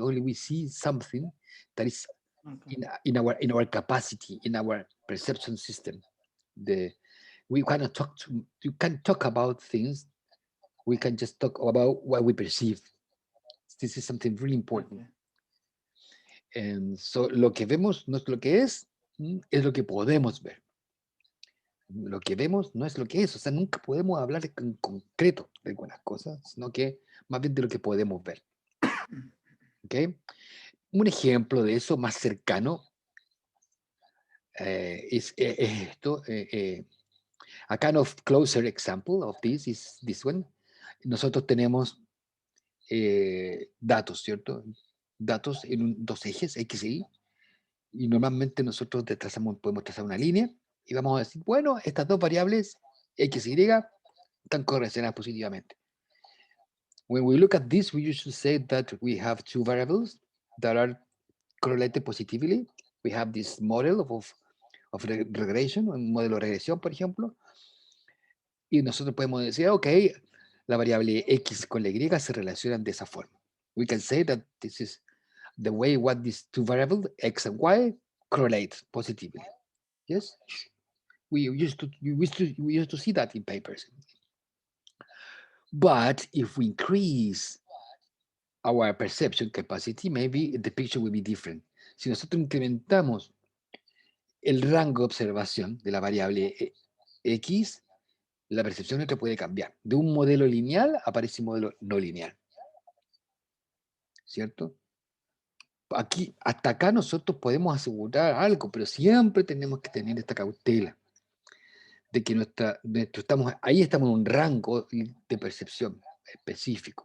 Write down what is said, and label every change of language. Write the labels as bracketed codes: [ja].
[en] Only we see something that is in our capacity, in our perception system. We cannot you can talk about things. We can just talk about what we perceive. This is something really important. [es] So lo que vemos no es lo que es lo que podemos ver. Lo que vemos no es lo que es, o sea, nunca podemos hablar en concreto de algunas cosas, sino que más bien de lo que podemos ver. ¿Ok? Un ejemplo de eso más cercano es esto. [en] A kind of closer example of this is this one. [es] Nosotros tenemos datos, ¿cierto? Datos en dos ejes, X y Y, normalmente nosotros podemos trazar una línea y vamos a decir, bueno, estas dos variables, X y Y, están correlacionadas positivamente. [en] When we look at this, we usually say that we have two variables that are correlated positively. We have this model of regression, [es] un modelo de regresión, por ejemplo, y nosotros podemos decir, ok, la variable X con la Y se relacionan de esa forma. [en] We can say that this is the way what these two variables, X and Y, correlate positively. Yes? We used to see that in papers. But if we increase our perception capacity, maybe the picture will be different. [es] Si nosotros incrementamos el rango de observación de la variable X, la percepción nuestra puede cambiar. De un modelo lineal aparece un modelo no lineal. ¿Cierto? Aquí, hasta acá nosotros podemos asegurar algo, pero siempre tenemos que tener esta cautela de que ahí estamos en un rango de percepción específico.